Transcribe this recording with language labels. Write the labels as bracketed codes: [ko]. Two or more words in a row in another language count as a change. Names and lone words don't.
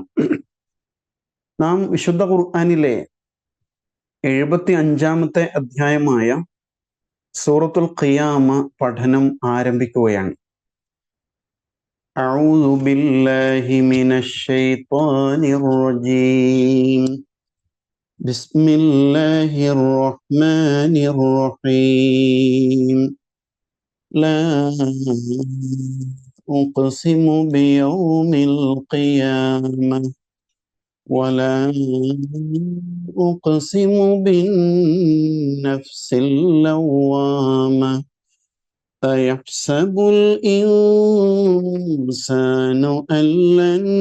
[ml] നാം വിശുദ്ധ ഖുർആനിലെ 75-ാമത്തെ അധ്യായമായ സൂറത്തുൽ ഖിയാമ പഠനം ആരംഭിക്കുകയാണ്. [ar] أعوذ بالله من الشيطان الرجيم. بسم الله الرحمن الرحيم. لا أقسم بيوم القيامة ولا أقسم بالنفس اللوامة أيحسب الإنسان أن لن